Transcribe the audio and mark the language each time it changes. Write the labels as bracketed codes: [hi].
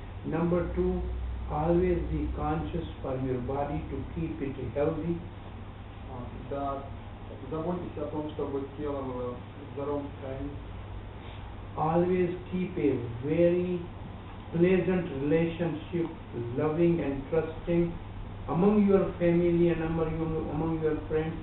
[en] Number 2, always be conscious for your body to keep it healthy. [ru] Да, заботьтесь о том, чтобы тело было в здоровом состоянии. [en] Always keep a very pleasant relationship, loving and trusting among your family and among your friends.